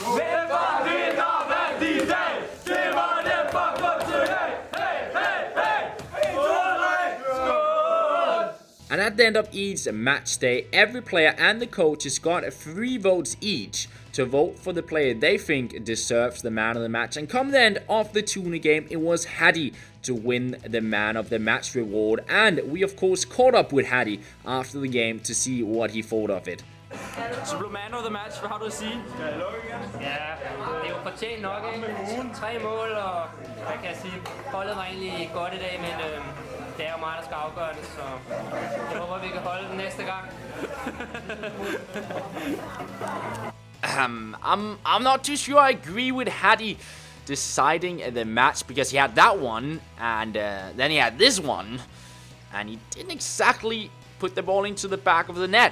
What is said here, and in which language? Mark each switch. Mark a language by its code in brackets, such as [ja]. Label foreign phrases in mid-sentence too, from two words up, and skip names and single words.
[en] And at the end of each match day, every player and the coaches got 3 votes each to vote for the player they think deserves the man of the match. And come the end of the Tuna game, it was Hattie to win the man of the match reward. And we of course caught up with Hattie after the game to see what he thought of it. [da] Så blev [en] man of the match, [da] hvad har du at sige? Skal jeg lukke igen? Ja, det er jo fortjent nok, ikke? 3 mål, og hvad kan jeg sige, holdet var egentlig godt i dag, men det er jo mig, der skal afgøre det, så jeg håber, vi kan holde den næste gang. [en] I'm not too sure I agree with Hattie deciding the match, because he had that one, and then he had this one, and he didn't exactly put the ball into the back of the net.